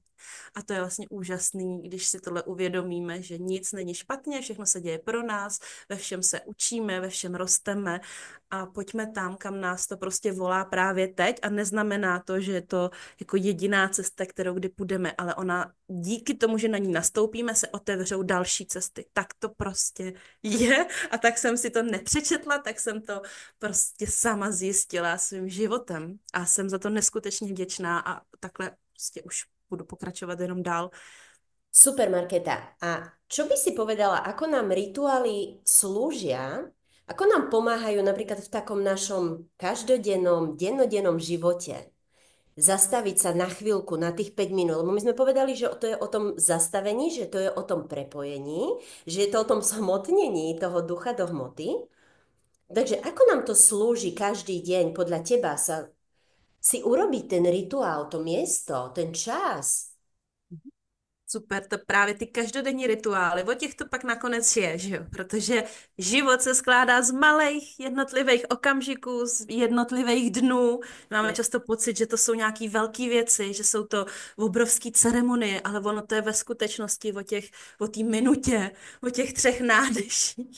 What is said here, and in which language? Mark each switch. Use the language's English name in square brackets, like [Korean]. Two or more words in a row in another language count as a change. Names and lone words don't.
[Czech] A to je vlastně úžasný, když si tohle uvědomíme, že nic není špatně, všechno se děje pro nás, ve všem se učíme, ve všem rosteme a pojďme tam, kam nás to prostě volá právě teď a neznamená to, že je to jako jediná cesta, kterou kdy půjdeme, ale ona díky tomu, že na ní nastoupíme, se otevřou další cesty. Tak to prostě je a tak jsem si to nepřečetla, tak jsem to prostě sama zjistila svým životem a jsem za to neskutečně vděčná a takhle prostě už budu pokračovat jenom dál. Super, Markéta. [Slovak] A čo by si povedala, ako nám rituály slúžia, ako nám pomáhajú napríklad v takom našom každodennom, dennodennom živote? Zastaviť sa na chvíľku, na tých 5 minút, lebo my sme povedali, že to je o tom zastavení, že to je o tom prepojení, že je to o tom zhmotnení toho ducha do hmoty. Takže ako nám to slúži každý deň podľa teba si urobiť ten rituál, to miesto, ten čas? [Czech] Super, to právě ty každodenní rituály, o těch to pak nakonec je, že jo? Protože život se skládá z malých jednotlivých okamžiků, z jednotlivých dnů. Máme často pocit, že to jsou nějaké velké věci, že jsou to obrovské ceremonie, ale ono to je ve skutečnosti o té minutě, o těch 3 nádeších.